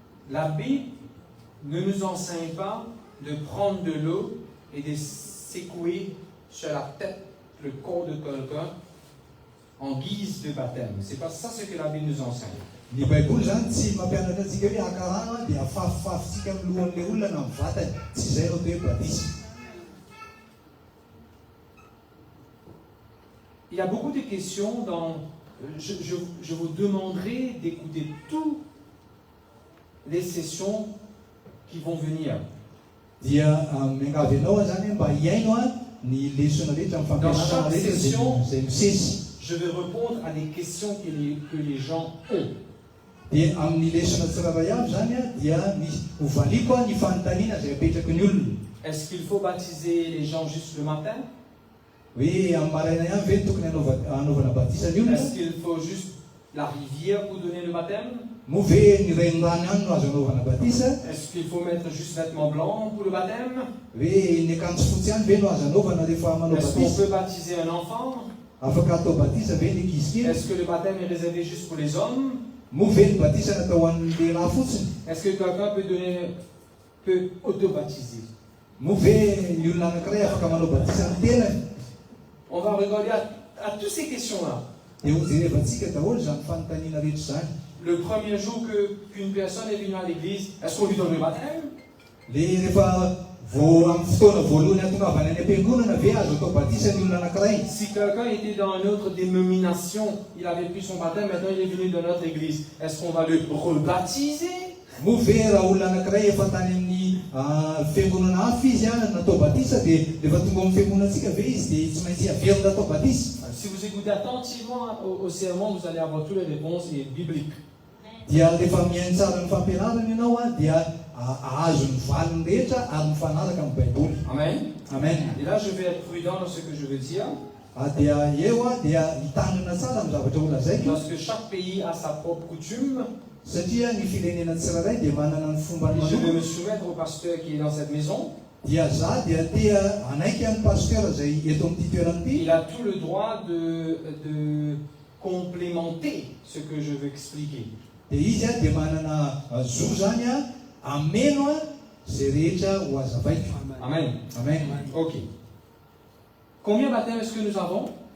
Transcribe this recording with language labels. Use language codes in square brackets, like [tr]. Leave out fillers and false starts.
[fr] La Bible ne nous enseigne pas de prendre de l'eau et de secouer sur la tête, le corps de quelqu'un en guise de baptême. C'est pas ça ce que la Bible nous enseigne. [mg] Ny Baiboly zany tsy mampianatra antsika hoe akarano dia afafafafitsika amin'ny lohan'ilay olona na amin'ny vatany, tsy izay raha hoe batisa. [fr] Il y a beaucoup de questions dans. Je vous demanderai d'écouter toutes les sessions qui vont venir. [mg] Dia miangavy ianao zany mba hiaino ny lesona rehetra amin'ny fampianarana rehetra izay misesy. [fr] Je vais répondre à des questions que les gens ont. [mg] Dia amin'ny lesona tsirairay avy zany dia hovaliko ny fanontaniana izay apetraky ny olona. [fr] Est-ce qu'il faut baptiser les gens juste le matin? [mg] Oui, amin'ny maraina ihany ve tokony anaovana batisa ny olona? [fr] Est-ce qu'il faut juste la rivière pour donner le baptême? [mg] Moa ve ny renirano ihany no azo anaovana batisa? [fr] Est-ce qu'il faut mettre juste vêtements blancs pour le baptême? [mg] Ve ny akanjo fotsy ihany ve no azo anaovana rehefa manao batisa? [fr] Est-ce qu'on peut baptiser un enfant? [mg] Afaka atao batisa ve ny ankizy kely? [fr] Est-ce que le baptême est réservé juste pour les hommes? [mg] Moa ve ny batisa natao an'ny lehilahy fotsiny? [fr] Est-ce que quelqu'un peut auto-baptiser? [mg] Moa ve ny olona anankiray afaka manao batisa ny tenany? [fr] On va regarder à toutes ces questions-là. [mg] Dia hojerevantsika daholo zany fanontaniana rehetra zany. [fr] Le premier jour qu'une personne est venue à l'église, est-ce qu'on lui donne le baptême? [mg] Le rehefa amin'ny fotoana voalohany atongavany any am-piangonana ve azo atao batisa ny olona anankiray? [fr] Si quelqu'un était dans une autre dénomination, il avait pris son baptême, maintenant il est venu dans notre église, est-ce qu'on va le rebaptiser? [mg] Moa ve raha olona anankiray efa tany amin'ny fiangonana hafa izy natao batisa dia rehefa tonga amin'ny fiangonantsika ve izy dia tsy maintsy averina atao batisa? [fr] Si vous écoutez attentivement au sermon, vous allez avoir toutes les réponses bibliques. [mg] Dia rehefa mihaino tsara ny fampianarana ianao dia ahazo ny valiny rehetra ary mifanaraka amin'ny Baiboly. Amen. Amen. [fr] Et là, je vais être prudent dans ce que je veux dire. [mg] Dia eo dia hitandrina tsara amin'ny zavatra holazaiko. [fr] Parce que chaque pays a sa propre coutume. [mg] Satria ny firenena tsirairay dia manana ny fomba [fr] Je vais me soumettre au pasteur qui est dans cette maison. [mg] Dia za dia tea anaiky amin'ny pasteur zay eto amin'ity toerana ity. [fr] Il a tout le droit de complémenter ce que je veux expliquer. [mg] Dia izy dia manana zo zany ameno zay rehetra ho azavaiko. Amen. Amen. Ok. [fr] Combien de baptêmes est-ce que nous avons?